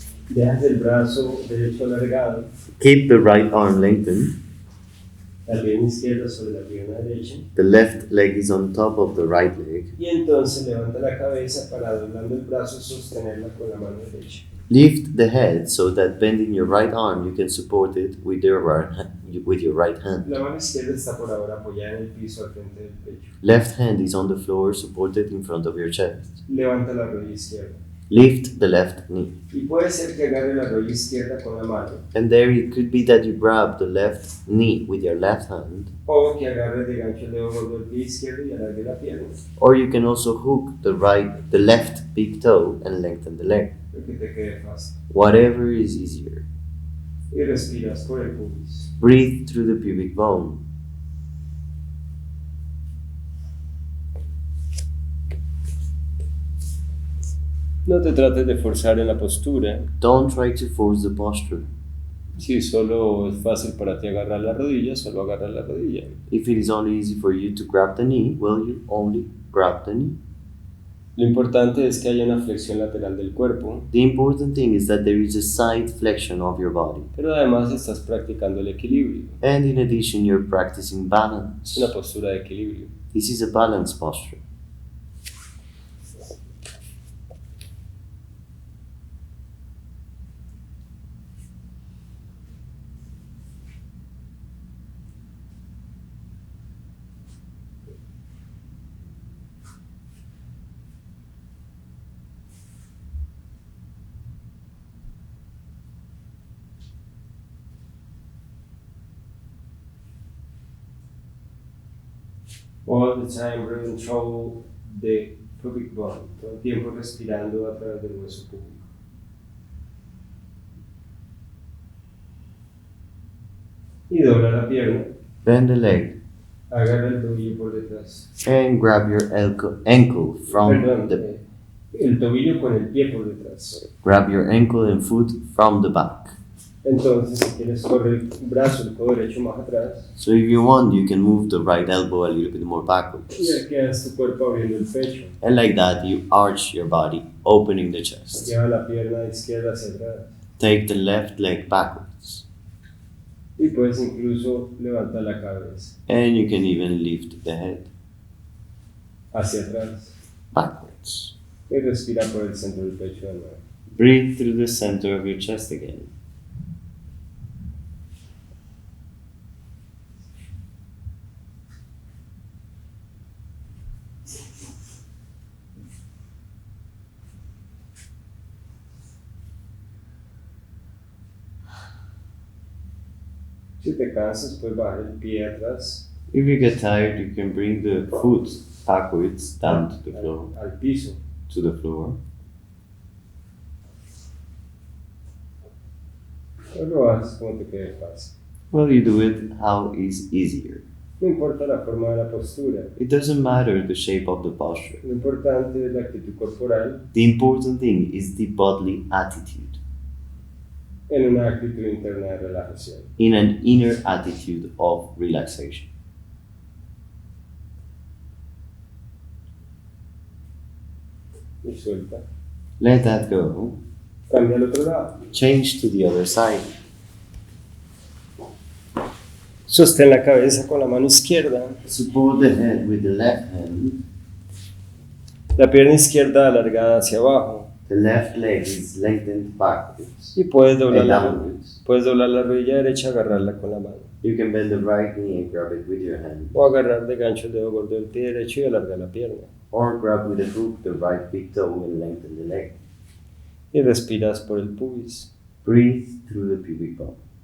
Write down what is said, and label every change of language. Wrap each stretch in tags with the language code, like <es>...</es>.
<es>Dejas el brazo derecho alargado,</es> <en>Keep the right arm lengthened.</en> <es>la pierna izquierda sobre la pierna derecha.</es> <en>The left leg is on top of the right leg.</en> <es>Y entonces levanta la cabeza para, doblando el brazo, sostenerla con la mano derecha.</es> <en>Lift the head so that bending your right arm, you can support it with your right hand.</en> <es>La mano izquierda está por ahora apoyada en el piso al frente del pecho.</es> <en>Left hand is on the floor, supported in front of your chest.</en> <es>Levanta la rodilla izquierda.</es> <en>Lift the left knee.</en> <es>Y puede ser que agarre la rodilla izquierda con la mano,</es> <en>And there it could be that you grab the left knee with your left hand,</en> <es>o que agarre de gancho el dedo gordo del pie izquierdo y alargue la pierna,</es> <en>or you can also hook the left big toe and lengthen the leg.</en> <es>lo que te quede fácil.</es> <en>Whatever is easier.</en> <es>Y respiras por el pubis.</es> <en>Breathe through the pubic bone.</en> <es>No te trates de forzar en la postura.</es> <en>Don't try to force the posture.</en> <es>Si solo es fácil para ti agarrar la rodilla, solo agarra la rodilla.</es> <en>If it is only easy for you to grab the knee, well, you only grab the knee.</en> <es>Lo importante es que haya una flexión lateral del cuerpo,</es> <en>The important thing is that there is a side flexion of your body.</en> <es>pero además estás practicando el equilibrio.</es> <en>And in addition, you're practicing</en> <es>Es</es> <en>balance.</en> <es>una postura de equilibrio.</es> <en>This is a balance posture. All the time breathing through the pubic bone.</en> <es>Todo el tiempo respirando a través del hueso púbico. Y dobla la pierna.</es> <en>Bend the leg.</en> <es>Agarra el tobillo por detrás.</es> <en>And grab your ankle from</en> <es>Perdón,</es> <en>the</en> <es>el tobillo con el pie por detrás.</es> <en>grab your ankle and foot from the back.</en> <es>Entonces, si quieres correr el brazo, el codo derecho más atrás.</es> <en>So if you want, you can move the right elbow a little bit more</en> <es>Y</es> <en>backwards.</en> <es>ya quedas tu cuerpo abriendo el pecho.</es> <en>And like that, you arch your body, opening the chest.</en> <es>Lleva la pierna izquierda hacia atrás.</es> <en>Take the left leg backwards.</en> <es>Y puedes incluso levantar la cabeza</es> <en>And you can even lift the head</en> <es>hacia atrás.</es> <en>backwards.</en> <es>Y respira por el centro del pecho de nuevo.</es> <en>Breathe through the center of your chest again.</en> <es>Si te cansas, puedes bajar el pie atrás</es> <en>If you get tired, you can bring the foot backwards down to the floor.</en> <es>al piso.</es> <en>To the floor.</en> <es>O lo haces como te quede fácil.</es> <en>Well, you do it how is easier.</en> <es>No importa la forma de la postura.</es> <en>It doesn't matter the shape of the posture.</en> <es>Lo importante es la actitud corporal</es> <en>The important thing is the bodily attitude,</en> <es>en una actitud interna de relajación.</es> <en>in an inner attitude of relaxation.</en> <es>Y suelta.</es> <en>Let that go.</en> <es>Cambia al otro lado.</es> <en>Change to the other side.</en> <es>Sostén la cabeza con la mano izquierda.</es> <en>Support the head with the left hand.</en> <es>La pierna izquierda alargada hacia abajo.</es> <en>The left leg is lengthened backwards</en> <es>Y puedes doblar,</es> <en>and</en> <es>la,</es> <en>downwards.</en> <es>puedes doblar la rodilla derecha y agarrarla con la mano.</es> <en>You can bend the right knee and grab it with your hand.</en> <es>O agarrar de gancho el dedo gordo del pie derecho y alargar la pierna.</es> <en>Or grab with a hook the right big toe and lengthen the leg.</en> <es>Y respiras por el pubis.</es> <en>Breathe through the pubic bone.</en>